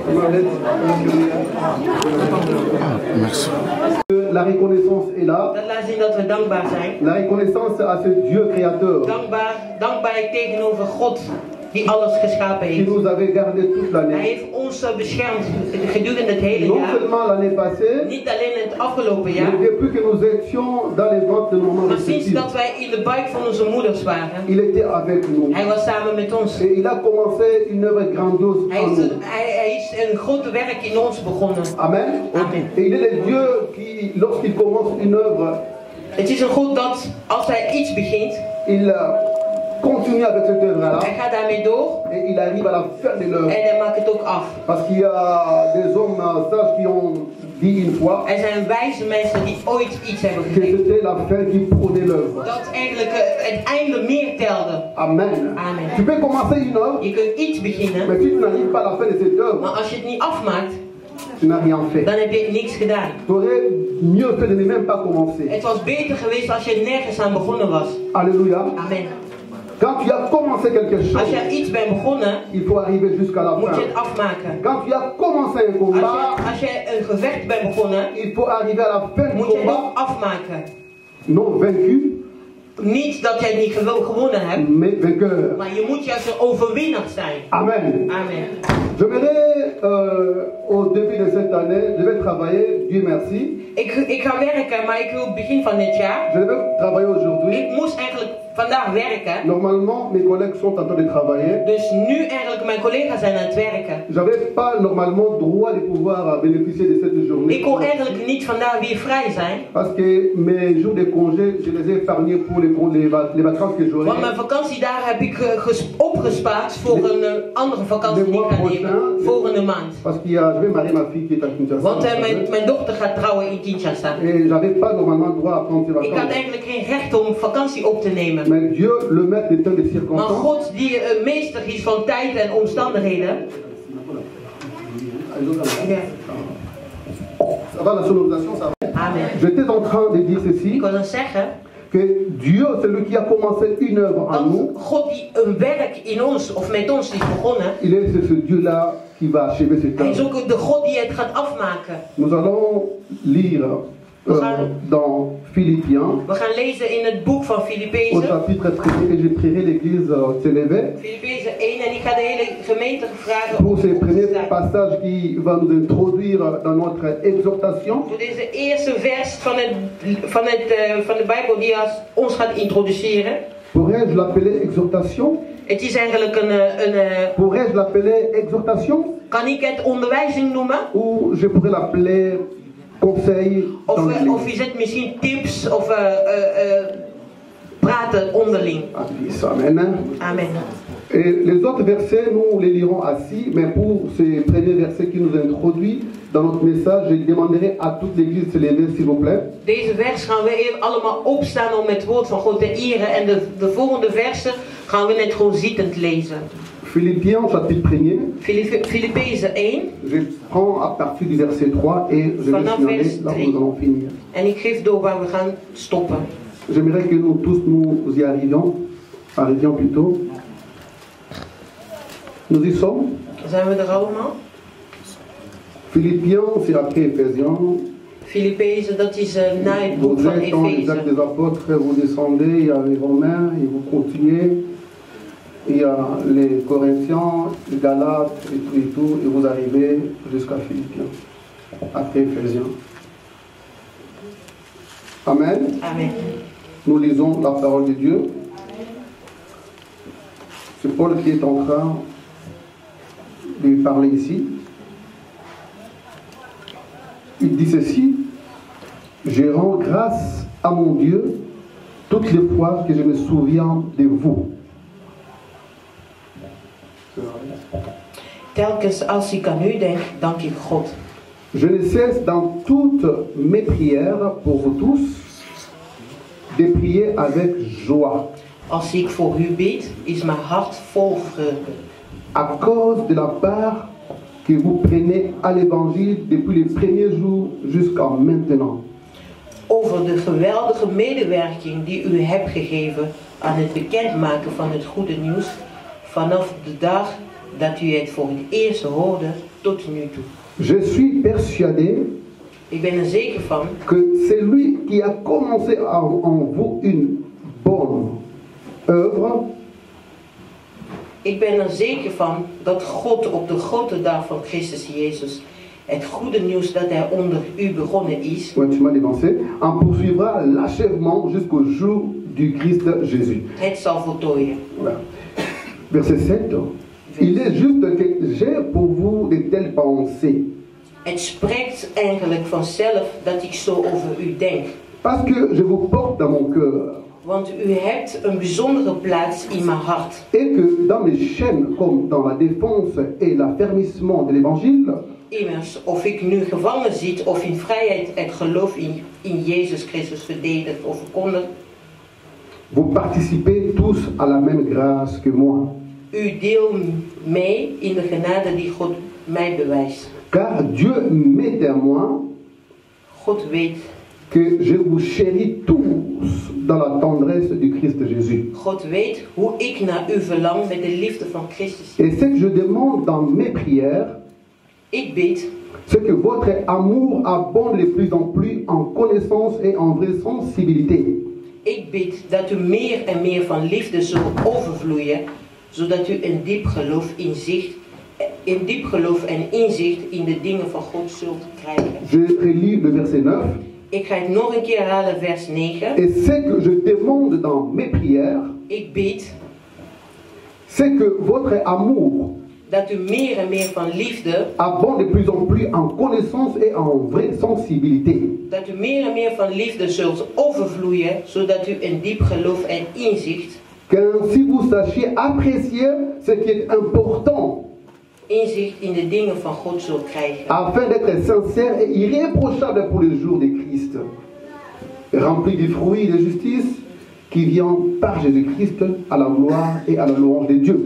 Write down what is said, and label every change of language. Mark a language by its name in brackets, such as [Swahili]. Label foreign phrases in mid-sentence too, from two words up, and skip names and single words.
[French] Merci. La reconnaissance est là. [Dutch] Dat laat zien dat we dankbaar zijn. [French] La reconnaissance à ce Dieu créateur [Dutch] Dankbaarheid tegenover God die alles geschapen [French] qui [Dutch] heeft. [French] nous avait gardé toute [Dutch] Hij [French] l'année. [Dutch] heeft ons beschermd gedurende het hele [French] Non [Dutch] jaar. [French] seulement l'année passée, [Dutch] Niet alleen in het afgelopen jaar, [French] mais depuis que nous étions dans les ventres de nos mamans [Dutch] maar sinds [French] respectives. [Dutch] dat wij in de buik van onze moeders waren. [French] Il était avec nous. [Dutch] Hij was samen met ons. [French] Et il a commencé une œuvre grandiose en nous. [Dutch] Hij is een groot werk in ons begonnen. [French] Amen. [Dutch] Amen. [French] Et il est le Dieu qui, lorsqu'il commence une œuvre, [Dutch] Het is een God dat als hij iets begint, [French] il continue avec cette œuvre-là. [Dutch] hij gaat daarmee door [French] Et il arrive à la fin de l'œuvre. [Dutch] en hij maakt het ook af. [French] Parce qu'il y a des hommes sages qui ont dit une fois [Dutch] Er zijn wijze mensen die ooit iets hebben [French] que [Dutch] gezegd. [French] c'était la fin qui prenait l'œuvre. [Dutch] Dat eigenlijk het einde meer telde. [French] Amen. [Dutch] Amen. [French] Tu peux commencer une œuvre, [Dutch] Je kunt iets beginnen, [French] mais si tu n'arrives pas à la fin de cette œuvre, [Dutch] maar als je het niet afmaakt, [French] tu n'as rien fait. [Dutch] dan heb je niks gedaan. [French] Tu aurais mieux fait de ne même pas commencer. [Dutch] Het was beter geweest als je nergens aan begonnen was. [French] Alléluia. [Dutch] Amen. [French] Quand tu as commencé quelque [Dutch] Als [French] chose, [Dutch] je aan iets bent begonnen, [French] il faut arriver jusqu'à la [Dutch] moet je [French] fin. [Dutch] het afmaken. [French] Quand tu as commencé un combat, [Dutch] Als je een gevecht bent begonnen, [French] il faut arriver à la fin du [Dutch] moet je het [French] combat, [Dutch] ook afmaken. [French] non vaincu, [Dutch] Niet dat jij het niet gewonnen hebt, [French] mais vainqueur. [Dutch] maar je moet juist een overwinnaar zijn. [French] Amen. [Dutch] Amen. [French] J'aimerais, au début de cette année, je vais travailler, Dieu merci. [Dutch] Ik ga werken, maar ik wil het begin van dit jaar. [French] Je vais travailler aujourd'hui. [Dutch] Ik moest eigenlijk vandaag werken. [French] Normalement, mes collègues sont en train de travailler. [Dutch] Dus nu eigenlijk mijn collega's zijn aan het werken. [French] J'avais pas normalement droit de pouvoir bénéficier de cette journée. [Dutch] Ik kon eigenlijk niet vandaag weer vrij zijn. [French] Parce que mes jours de congé, je les ai épargnés pour les vacances que j'aurai. [Dutch] Want mijn vakantiedagen heb ik opgespaard voor een andere vakantie die ik ga nemen. Volgende maand. [French] Parce que je vais marier ma fille qui est à Kinshasa. [Dutch] Want mijn dochter gaat trouwen in Kinshasa. [French] Et j'avais pas normalement droit à prendre ces [Dutch] Ik had [French] vacances. [Dutch] eigenlijk geen recht om vakantie op te nemen. [French] Mais Dieu, le maître des temps et des [Dutch] Maar [French] circonstances, [Dutch] God die meester is van tijd en omstandigheden. Ja. [French] ça va la sonorisation, ça va. Amen. J'étais en train de dire ceci, [Dutch] Ik wil dan zeggen [French] que Dieu, c'est lui qui a commencé une œuvre en nous. [Dutch] dat God die een werk in ons of met ons is begonnen. [French] Il est ce Dieu-là qui va achever cette [Dutch] Hij is [French] œuvre. [Dutch] ook de God die het gaat afmaken. [French] Nous allons lire dans Philippiens, [Dutch] We gaan lezen in het boek van [French] au [Dutch] Filippezen. [French] chapitre 1, et je prierai l'église s'élever [Dutch] Filippezen 1 en ik ga de hele gemeente vragen [French] pour ce [Dutch] om [French] premier [Dutch] te staan. [French] passage qui va nous introduire dans notre exhortation. [Dutch] Voor deze eerste vers van de Bijbel die ons gaat introduceren. [French] Pourrais-je l'appeler exhortation? [Dutch] Het is eigenlijk [French] Pourrais-je l'appeler exhortation? [Dutch] kan ik het onderwijzing noemen? [French] Ou je pourrais l'appeler conseil dans [Dutch] Of [French] l'église? [Dutch] is het misschien tips of praten onderling? [French] Amen. [Dutch] Amen. [French] Et les autres versets, nous les lirons assis, mais pour ce premier verset qui nous introduit dans notre message, je demanderai à toute l'église de se lever, s'il vous plaît. [Dutch] Deze vers gaan we even allemaal opstaan om het woord van God te eren. En de volgende versen gaan we net gewoon zittend lezen. [French] Philippiens, chapitre 1. [Dutch] Filippezen 1. [French] Je prends à partir du verset 3 et je vais [Dutch] Vanaf [French] signaler [Dutch] vers [French] là où [Dutch] 3. [French] nous allons finir. [Dutch] En ik geef door waar we gaan stoppen. [French] J'aimerais que nous tous nous y arrivions plutôt. Nous y sommes. [Dutch] Zijn we er allemaal? [French] Philippiens, c'est après Éphésiens. [Dutch] Filippezen, dat is na het boek [French] Vous [Dutch] van [French] êtes dans les actes [Dutch] Efeze. [French] des apôtres, vous descendez, il y a les Romains, et vous continuez. Il y a les Corinthiens, les Galates, et tout, et vous arrivez jusqu'à Philippiens, après Éphésiens. Amen. [Dutch] Amen. [French] Nous lisons la parole de Dieu. C'est Paul qui est en train de lui parler ici. Il dit ceci: je rends grâce à mon Dieu toutes les fois que je me souviens de vous. [Dutch] Telkens als ik aan u denk, dank ik God. [French] Je ne cesse dans toutes mes prières pour vous tous de prier avec joie, [Dutch] Als ik voor u bid, is mijn hart vol vreugde. [French] à cause de la part que vous prenez à l'évangile depuis les premiers jours jusqu'à maintenant. [Dutch] Over de geweldige medewerking die u hebt gegeven aan het bekendmaken van het goede nieuws. Vanaf de dag dat u het voor het eerst hoorde tot nu toe. [French] Je suis persuadé [Dutch] Ik ben er zeker van [French] que c'est lui qui a commencé en vous une bonne œuvre. [Dutch] Ik ben er zeker van dat God op de grote dag van Christus Jezus het goede nieuws dat hij onder u begonnen is. [French] Ouais, tu m'as dévancé. En poursuivra l'achèvement jusqu'au jour du Christ Jésus. [Dutch] Het zal voltooien. [French] Voilà. Verset 7. Il est juste que j'ai pour vous de telles pensées. [Dutch] Het spreekt eigenlijk vanzelf dat ik zo over u denk. [French] Parce que je vous porte dans mon cœur. [Dutch] Want u hebt een bijzondere plaats in mijn hart. [French] Et que dans mes chaînes, comme dans la défense et l'affermissement de l'évangile, [Dutch] Immers, of ik nu gevangen zit of in vrijheid het geloof in Jezus Christus verdedigt of verkondigt. [French] vous participez tous à la même grâce que moi. [Dutch] U deelt mee in de genade die God mij bewijst. [French] Car Dieu m'est témoin [Dutch] God weet, [French] que je vous chéris tous dans la tendresse du Christ Jésus. [Dutch] God weet hoe ik naar u verlang met de liefde van Christus. [French] Et ce que je demande dans mes prières, [Dutch] Ik bid [French] c'est que votre amour abonde de plus en plus en connaissance et en vraie sensibilité. [Dutch] Ik bid dat u meer en meer van liefde zult overvloeien, zodat u een diep geloof en inzicht in de dingen van God zult krijgen. [French] Je relis le verset 9. [Dutch] Ik ga het nog een keer herhalen, vers 9. [French] Et ce que je demande dans mes prières, [Dutch] Ik bid [French] c'est que votre amour [Dutch] dat u meer en meer van liefde, [French] abonde de plus en plus en connaissance et en vraie sensibilité. [Dutch] dat u meer en meer van liefde zult overvloeien, zodat u een diep geloof en inzicht, [French] Qu'ainsi vous sachiez apprécier ce qui est important, [Dutch] inzicht in de dingen van God zult krijgen. [French] afin d'être sincère et irréprochable pour le jour de Christ, rempli du fruit de justice qui vient par Jésus-Christ à la gloire et à la louange de Dieu.